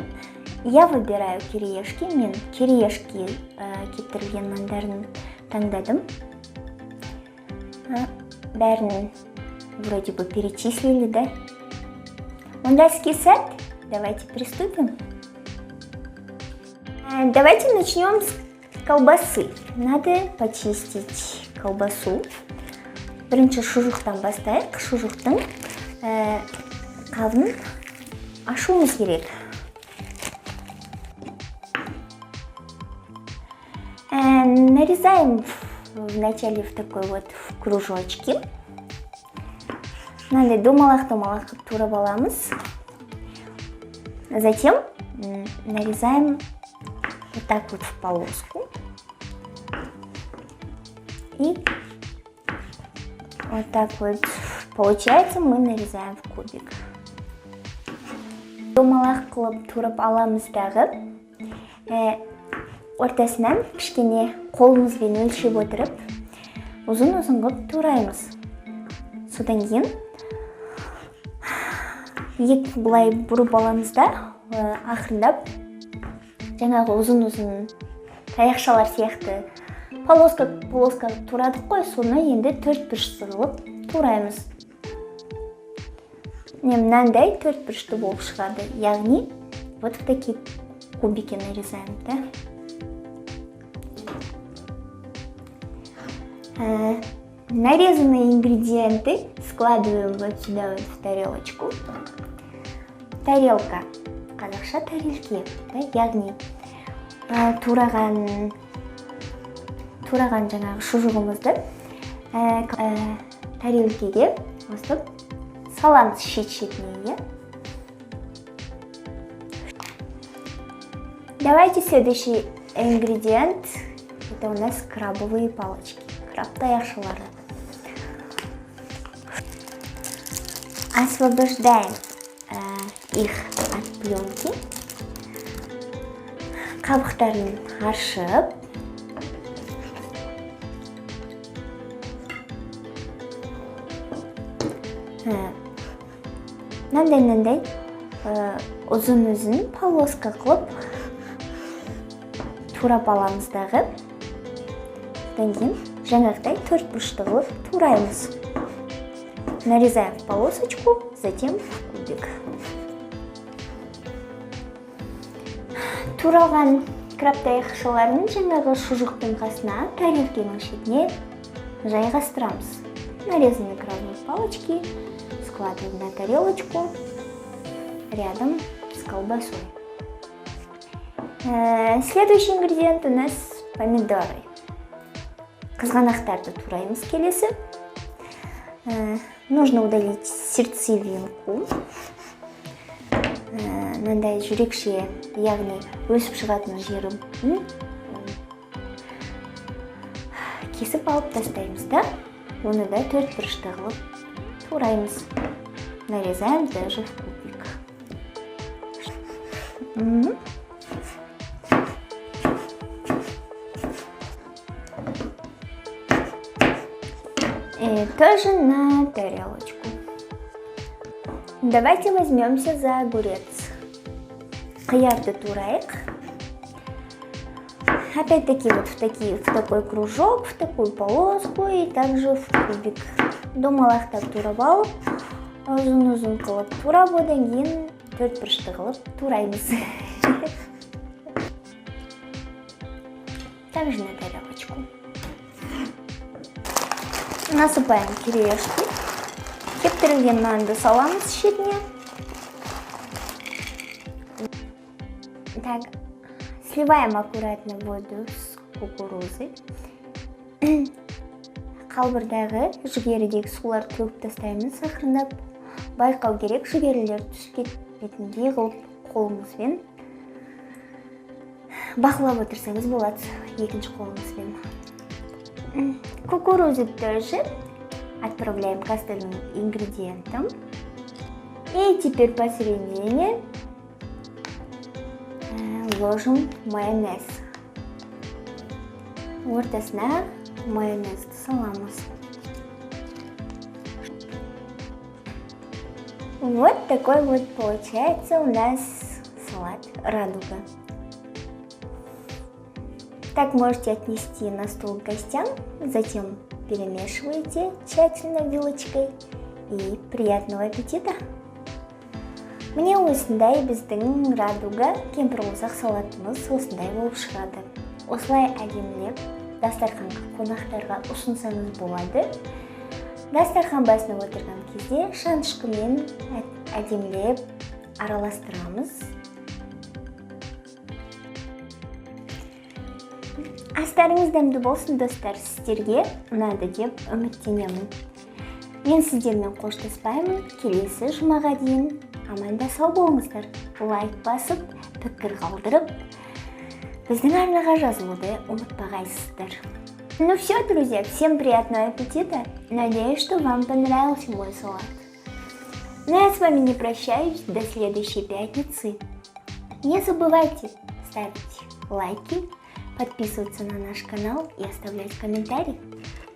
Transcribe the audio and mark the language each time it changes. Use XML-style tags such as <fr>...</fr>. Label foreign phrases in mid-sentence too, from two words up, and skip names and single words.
<ru>Я выбираю кириешки,</ru> <kk>мен кириешки кептірілген нандарын таңдадым.</kk> <ru>Бәрін вроде бы перечислили, да? Онда скисать, давайте приступим. Давайте начнем с колбасы. Надо почистить колбасу.</ru> <kk>Бірінші шұжықтан бастайық. Шұжықтың қабын ашуымыз керек.</kk> <ru>Нарезаем вначале в такой вот кружочки.</ru> <kk>Надо домалақ турап аламыз.</kk> <ru>Затем нарезаем вот так вот в полоску. И вот так вот получается, мы нарезаем в кубик.</ru> <kk>Домалақ қылып турап аламыздағы ортасынан кішкене қолымызбен өлшеп отырып, ұзын-ұзын қылып тураймыз. Содан кейін былай бұрып аламыз да, ақырындап жаңағы ұзын-ұзын таяқшалар сияқты полоска турадық қой, соны енді төрт бұрышты қылып тураймыз. Мынандай төрт бұрышты болып шығады, яғни</kk> <ru>вот в такие кубики нарезаем, да? Нарезанные ингредиенты складываем вот сюда вот в тарелочку. Тарелка,</ru> <kk>қазақша тарелке, да, яғни тураған жаңағы шұжығымызды тарелкеге өстіп саламыз шет-шетіне.</kk> <ru>Давайте следующий ингредиент. Это у нас крабовые палочки,</ru> <kk>краб таяқшалары.</kk> <ru>Освобождаем их от пленки.</ru> <kk>Қабықтарын аршып, мынандай ұзын-ұзын полоска қылып турап аламыздағы. Содан кейін жаңағыдай төрт бұрышты қылып тураймыз.</kk> <ru>Нарезаем в полосочку, затем в кубик.</ru> <kk>Туралған краб таяқшаларын жаңағы шұжықтың қасына, тарелкенің шетіне жайғастырамыз.</kk> <ru>Нарезанные крабовые палочки складываем на тарелочку рядом с колбасой. Следующий ингредиент у нас помидоры.</ru> <kk>Қызғанақтарды тураймыз келесі.</kk> <ru>Нужно удалить сердцевинку.</ru> <kk>Мынандай жүрекше, яғни өсіп шығатын жерін кесіп алып тастаймыз, да? Оны да төрт бұрышты қылып тураймыз.</kk> <ru>Нарезаем даже в кубик. И тоже на тарелочку. Давайте возьмемся за огурец.</ru> <kk>Қиярды турайық.</kk> <ru>Опять-таки вот в такой кружок, в такую полоску и также в кубик.</ru> <kk>Домалақтап турап ұзын қылып турап, одан кейін төрт бұрышты қылып тураймыз.</kk> <ru>Также на тарелочку. Насыпаем кириешки.</ru> <kk>Кептірілген нанды саламыз шетіне.</kk> <ru>Так, сливаем аккуратно воду с кукурузой.</ru> <kk>Қалбырдағы жүгерідегі сулар төгіп тастаймыз ақырындап. Байқау керек, жүгерілер түсіп кетпейтіндей қылып қолыңызбен бақылап отырсаңыз болады, екінші қолыңызбен.</kk> <ru>Кукурузу тоже отправляем к остальным ингредиентам. И теперь посередине ложим майонез.</ru> <kk>Ортасына майонезді саламыз.</kk> <ru>Вот такой вот получается у нас салат радуга. Так можете отнести на стол к гостям, затем перемешиваете тщательно вилочкой и приятного аппетита!</ru> <kk>Міне осындай біздің радуга кемпір-қолсақ салатымыз осындай болып шығады. Осылай әдемілеп дастарханға қонақтарға ұсынсаңыз болады. Дастархан басына отырған кезде шанышқымен әдемілеп араластырамыз. Астарыңыз дәмді болсын, достар, сіздерге ұнады деп үміттенемін. Мен сіздермен қоштаспаймын. Келесі жұмаға дейін аманда сау болыңыздар. Лайк басып, пікір қалдырып, біздің арнаға жазылуды ұмытпағайсыздар.</kk> <ru>Ну все, друзья, всем приятного аппетита. Надеюсь, что вам понравился мой салат. Но я с вами не прощаюсь до следующей пятницы. Не забывайте ставить лайки, подписываться на наш канал и оставлять комментарии.</ru>